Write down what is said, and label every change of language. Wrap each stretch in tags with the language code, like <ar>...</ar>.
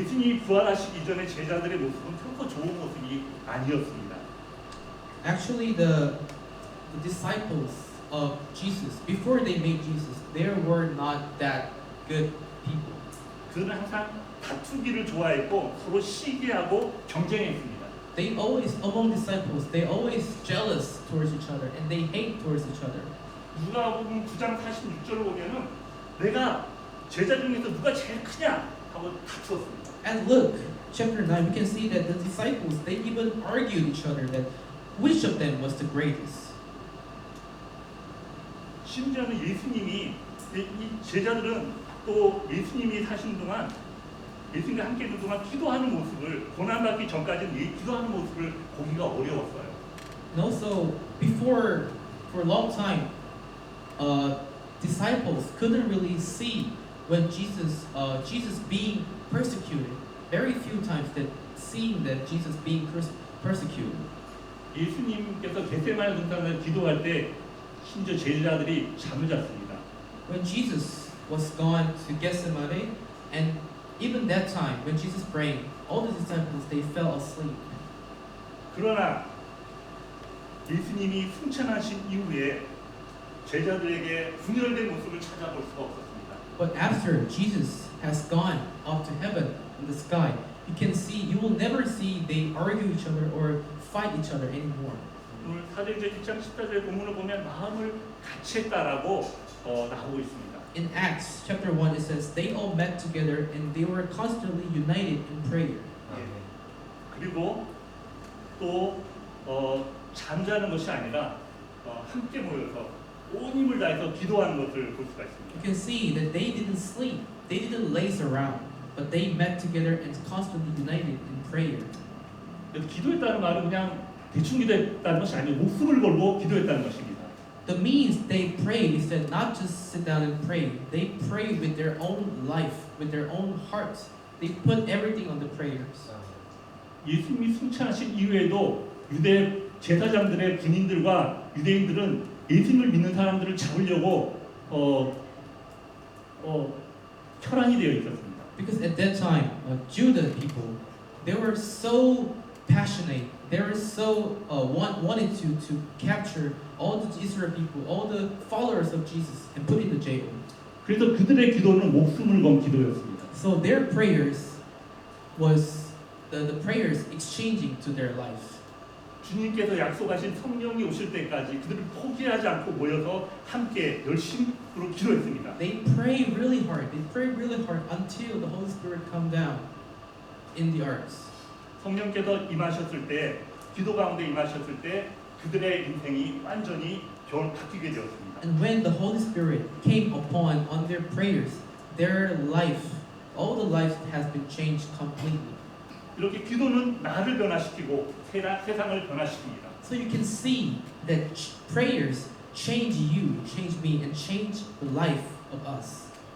<ko>예수님이 부활하시기 이전에 제자들의 모습은 결코 좋은 모습이 아니었습니다.</ko> <en>Actually, the disciples of Jesus, before they made Jesus, they were not that good people.</en> <ko>그들은 항상 다투기를 좋아했고 서로 시기하고 경쟁했습니다.</ko> <en>They always, among disciples, they always jealous towards each other and they hate towards each other.</en> <ko>누가복음 9장 46절을 보면은 내가 제자 중에서 누가 제일 크냐 하고 다투었습니다.</ko> <en>And look, chapter 9, we can see that the disciples, they even argued each other that which of them was the greatest.</en> <ko>심지어는 예수님이 이 제자들은 또 예수님이 사신 동안 예수님과 함께 있는 동안 기도하는 모습을 고난받기 전까지는 기도하는 모습을 보기가 어려웠어요.</ko> <en>And also, before, for a long time, disciples couldn't really see when Jesus being persecuted. Very few times that seeing that Jesus being persecuted.</en> <ko>예수님께서 겟세마네 동산에서 기도할 때 심지어 제자들이 잠을 잤습니다.</ko> <en>When Jesus was gone to Gethsemane, and even that time when Jesus prayed, all the disciples they fell asleep.</en> <ko>그러나 예수님이 승천하신 이후에 제자들에게 분열된 모습을 찾아볼 수가 없었습니다.</ko> <en>But after Jesus has gone up to heaven in the sky, you will never see they argue each other or fight each other anymore.</en> <ko>오늘 사도행전 1장 14절 본문을 보면 마음을 같이 했다라고 나오고 있습니다.</ko> <en>In Acts chapter 1, it says they all met together and they were constantly united in prayer.</en> <ko>그리고 또 잠자는 것이 아니라 함께 모여서 온 힘을 다해서 기도하는 것을 볼 수가 있습니다.</ko> <en>You can see that they didn't sleep, they didn't laze around, but they met together and constantly united in prayer.</en> <ko>기도했다는 말은 그냥 대충 기도했다는 것이 아니고 목숨을 걸고 기도했다는 것입니다.</ko> <en>The means they prayed is that not just sit down and pray, they prayed with their own life, with their own hearts. They put everything on the prayers.</en> <ko>예수님이 승천하신 이후에도 유대 제사장들의 군인들과 유대인들은 예수님을 믿는 사람들을 잡으려고 혈안이 되어 있었습니다.</ko> <en>Because at that time, Judah people, they were so passionate, they were so wanted to capture all the Israel people, all the followers of Jesus, and put in the jail.</en> <ko>그래서 그들의 기도는 목숨을 건 기도였습니다.</ko> <en>So their prayers was the prayers exchanging to their life.</en> <ko>주님께서 약속하신 성령이 오실 때까지 그들을 포기하지 않고 모여서 함께 열심으로 기도했습니다.</ko> <en>They pray really hard. They pray really hard until the Holy Spirit come down in the earth.</en> <ko>성령께서 임하셨을 때, 기도 가운데 임하셨을 때 그들의 인생이 완전히 바뀌게 되었습니다.</ko> <en>And when the Holy Spirit came upon on their prayers, their life, all the life has been changed completely.</en> <ko>이렇게 기도는 나를 변화시키고 세상을 변화시킵니다.</ko> <en>So you can see that prayers change you, change me, and change the life of us.</en>